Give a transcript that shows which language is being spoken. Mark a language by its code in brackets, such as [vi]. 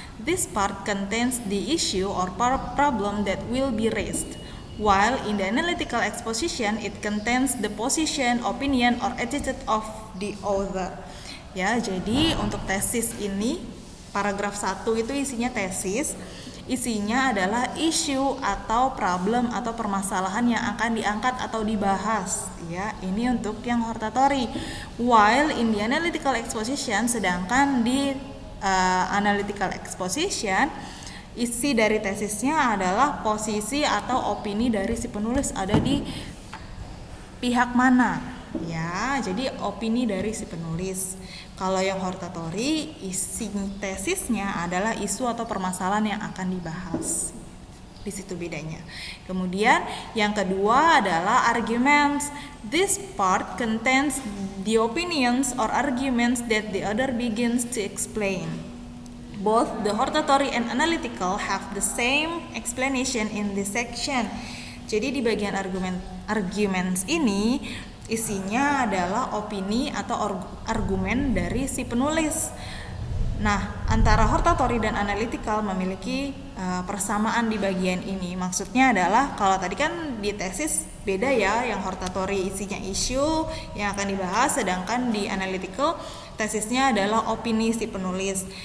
[en] This part contains the issue or problem that will be raised. While in the analytical exposition, it contains the position, opinion, or attitude of the author. [id] Ya, jadi untuk tesis ini, paragraf 1 itu isinya tesis. Isinya adalah isu atau problem atau permasalahan yang akan diangkat atau dibahas. Ya, ini untuk yang hortatory. [en] While in the analytical exposition, [id] sedangkan di analytical exposition, isi dari tesisnya adalah posisi atau opini dari si penulis ada di pihak mana. Ya, jadi opini dari si penulis. Kalau yang hortatory, isi tesisnya adalah isu atau permasalahan yang akan dibahas. Di situ bedanya. Kemudian yang kedua adalah arguments. [en] This part contains the opinions or arguments that the author begins to explain. Both the hortatory and analytical have the same explanation in this section. [id] Jadi di bagian arguments ini isinya adalah opini atau argumen dari si penulis. Nah, antara hortatory dan analytical memiliki persamaan di bagian ini. Maksudnya adalah kalau tadi kan di tesis beda ya, yang hortatory isinya isu yang akan dibahas, sedangkan di analytical tesisnya adalah opini si penulis.